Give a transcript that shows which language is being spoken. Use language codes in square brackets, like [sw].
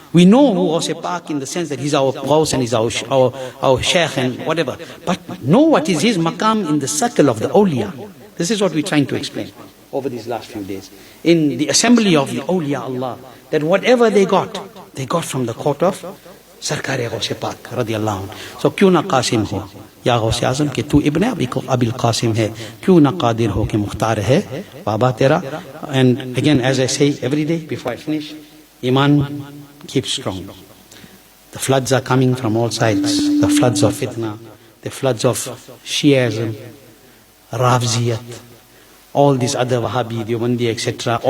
[en] We know who Gawth Pak in the sense that he's our Gawth and he's our Shaykh and whatever. But know what is his Maqam in the circle of the awliya. This is what we're trying to explain over these last few days. In the assembly of the awliya Allah, that whatever they got from the court of Sarkar Gawth Pak, radiyallahu anhu. [hi] So, क्यों ना Cassim हो या Gawth Azam कि तू इब्ने अबिल Cassim है, क्यों ना Qadir हो कि मुख्तार है बाबा तेरा. [en] And again, as I say every day before I finish, Iman keeps strong. The floods are coming from all sides. The floods of fitna, the floods of Shiaism, Rafziyat, all these other Wahhabi, Deobandi, etc.